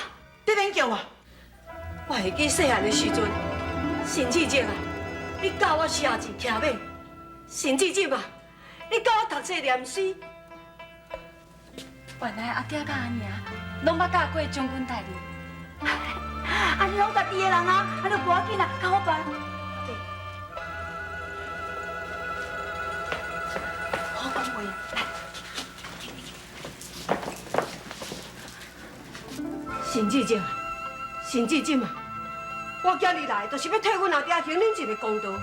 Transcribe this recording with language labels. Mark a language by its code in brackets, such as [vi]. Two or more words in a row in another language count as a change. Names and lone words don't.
[nan] 你免叫我。我会记细汉的时阵，陈志忠啊，你教我写字骑马；陈志忠啊，你教我读册念诗。原来阿爹甲阿娘拢捌教过将军大人。安尼拢家己的人啊，安尼无要紧啦，较好办。好讲话，来。陈志忠啊，陈志忠啊，我今日来就是要替阮阿爹行恁一个公道。